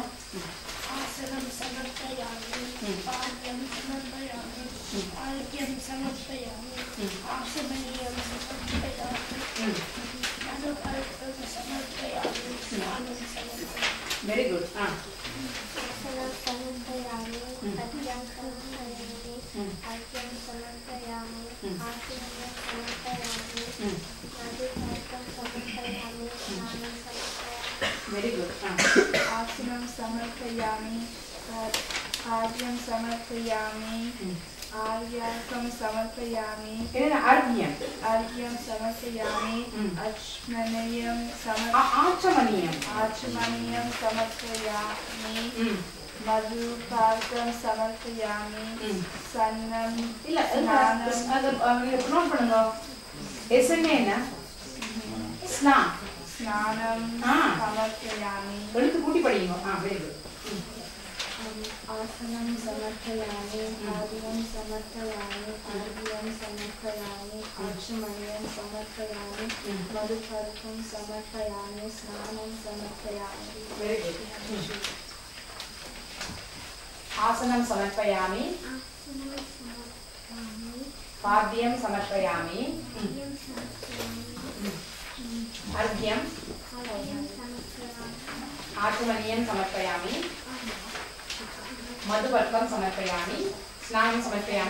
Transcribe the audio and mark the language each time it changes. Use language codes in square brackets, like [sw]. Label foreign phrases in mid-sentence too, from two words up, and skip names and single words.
[sa] आसनं समर्पयामि पाद्यं समर्पयामि अर्घ्यं समर्पयामि आचमनीयं समर्पयामि मधुपर्कं समर्पयामि स्नानं समर्पयामि. [en] very good. [sa] आसनं समर्पयामि पाद्यं समर्पयामि अर्घ्यं समर्पयामि आचमनीयं समर्पयामि मधुपर्कं समर्पयामि स्नानं समर्पयामि. [en] very good. [sa] आसनं समर्पयामि, आर्यं समर्पयामि, आर्याकं समर्पयामि, अर्घ्यं समर्पयामि, आचमनीयं समर्पयामि, मधुपाकं समर्पयामि, सन्नं स्नानं समर्पयामि. [ta] எழுத்து கூட்டி படிங்க. [en] very good. [sa] आसनं समर्पयामि, आर्यं समर्पयामि, अर्घ्यं समर्पयामि, आचमनीयं समर्पयामि, मधुपर्कं समर्पयामि, स्नानं समर्पयामि. [en] very good. [sa] आसनं समर्पयामि, पाद्यं समर्पयामि, अर्घ्यं आचमनीयं समर्पयामि, मधुपर्कं समर्पयामि, स्नानं समर्पयामि.